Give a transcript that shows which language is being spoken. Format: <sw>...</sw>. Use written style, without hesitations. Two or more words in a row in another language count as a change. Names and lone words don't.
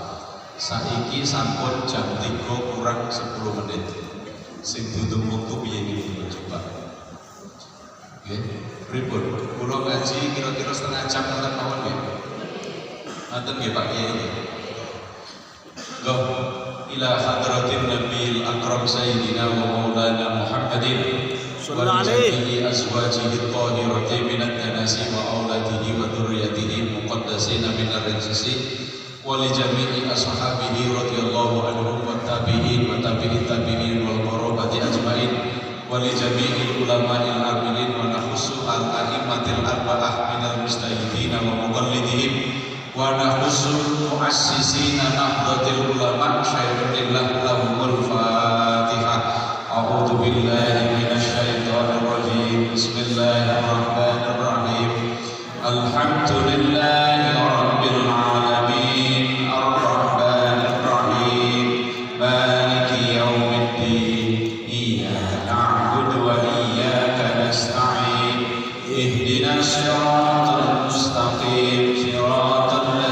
<jv>Saiki sampun jam 3 kurang 10 menit. Sing dudu wektu piye iki coba. Nggih, pripun? Kula ngaji kira-kira setengah jam ngoten mawon nggih. Ngoten nggih Pak Kiai. Loh,</jv> <ar>إلى حضرة النبي الأكرم سيدنا ومولانا محمد ولأزواجه الطاهرات من دنس وأولاده وذرياته مقدسين من الرجس ولجميع أصحابه رضي الله عنهم والتابعين وتابعي التابعين والقرابة أجمعين ولجميع العلماء العاملين ونخص الأئمة الأربعة من المستهدين ومقلديهم ونخص المؤسسين نهضة العلماء شيخ الله لهم الفاتحة. أعوذ بالله من الشيطان الرجيم. بسم الله الرحمن الرحيم الحمد لله رب العالمين الرحمن الرحيم مالك يوم الدين إياك نعبد وإياك نستعين اهدنا الصراط المستقيم صراط</ar>